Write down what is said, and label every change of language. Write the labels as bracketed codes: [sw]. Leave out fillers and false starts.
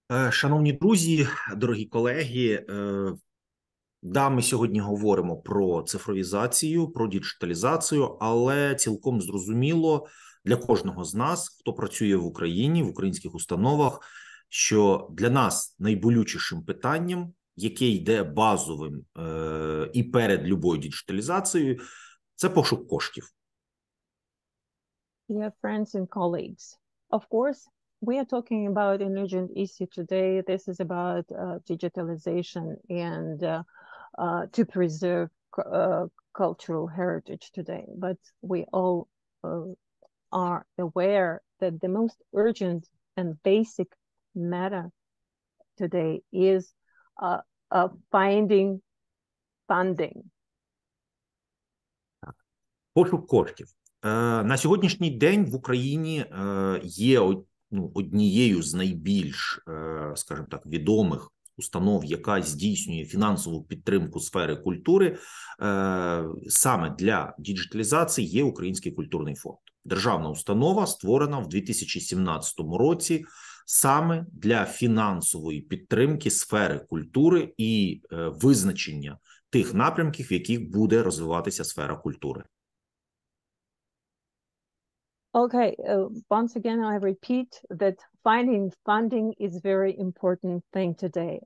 [uk] Шановні друзі, дорогі колеги, ми сьогодні говоримо про цифровізацію, про діджиталізацію, але цілком зрозуміло для кожного з нас, хто працює в Україні, в українських установах, що для нас найболючішим питанням, яке йде базовим і перед любою діджиталізацією, це пошук коштів. [en] Dear friends and colleagues, of course, we are talking about an urgent issue today. This is about digitalization and to preserve cultural heritage today. But we all are aware that the most urgent and basic matter today is finding funding. [uk] Пошук коштів. На сьогоднішній день в Україні є однією з найбільш, скажімо так, відомих установ, яка здійснює фінансову підтримку сфери культури, саме для діджиталізації є Український культурний фонд. Державна установа створена в 2017 році саме для фінансової підтримки сфери культури і визначення тих напрямків, в яких буде розвиватися сфера культури. [en] Okay, once again, I repeat that finding funding is a very important thing today.